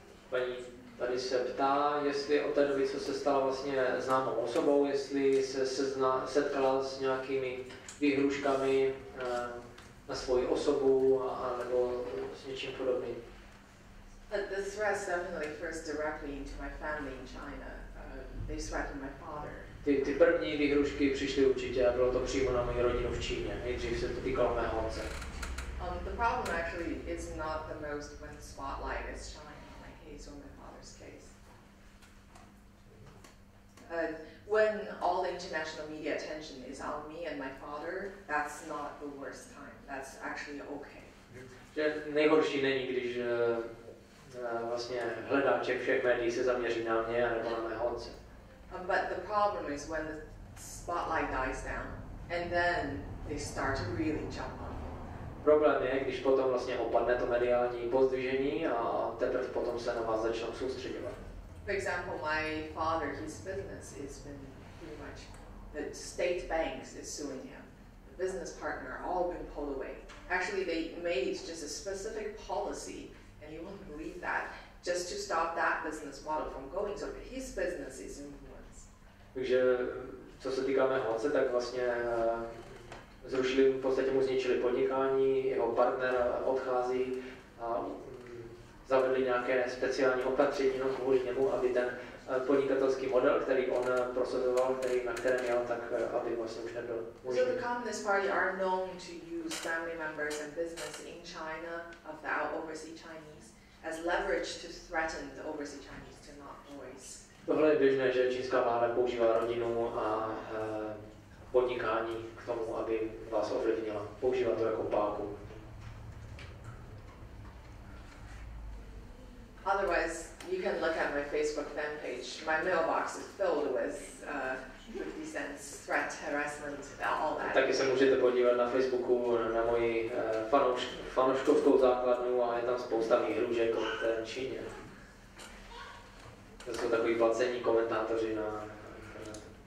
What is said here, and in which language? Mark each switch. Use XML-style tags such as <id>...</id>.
<cs>Paní tady se ptá, jestli od té doby, co se stala vlastně známou osobou, jestli se setkala s nějakými výhruškami na svoji osobu a nebo s něčím podobným.</cs> <en>The threats definitely first directly into my family in China. They threatened my father.</en> <cs>Ty první výhrušky přišly určitě a bylo to přímo na moji rodinu v Číně. Nejdřív se to týkalo mého otce.</cs> <en>The problem actually is not the most when the spotlight is shining on my case or my father's case. When all the international media attention is on me and my father, that's not the worst time. That's actually okay.</en> <cs>Že nejhorší není, když vlastně hledáček všech médií se zaměří na mě nebo na mého otce.</cs> <en>But the problem is when the spotlight dies down, and then they start to really jump on you.</en> <cs>Problém je, když potom vlastně opadne to mediální pozdvižení a teprve potom se na vás začnou soustředovat.</cs> <en>For example, my father, his business has been pretty much, the state banks is suing him. The business partner, all been pulled away. Actually, they made just a specific policy, and you won't believe that, just to stop that business model from going. So his business is in ruins.</en> <cs>Takže co se týká mého otce, tak vlastně zrušili, v podstatě mu zničili podnikání, jeho partner odchází a zavedli nějaké speciální opatření kvůli němu, aby ten podnikatelský model, který on prosazoval, na kterém jel, tak aby vlastně už nebyl možný.</cs> <en>So the Communist Party are known to use family members and business in China of the overseas Chinese as leverage to threaten the overseas Chinese to not voice.</en> <cs>Tohle je běžné, že čínská vláda používá rodinu a podnikání k tomu, aby vás ovlivnila. Používá to jako páku.</cs> <en>Otherwise, you can look at my Facebook fan page. My mailbox is filled with 50 cents, threat, harassment, all that.</en> <cs>Taky se můžete podívat na Facebooku na moji fanouškovskou základnu a je tam spousta výhrůžek od Číně. To jsou takový placení komentátoři na internetu.</cs>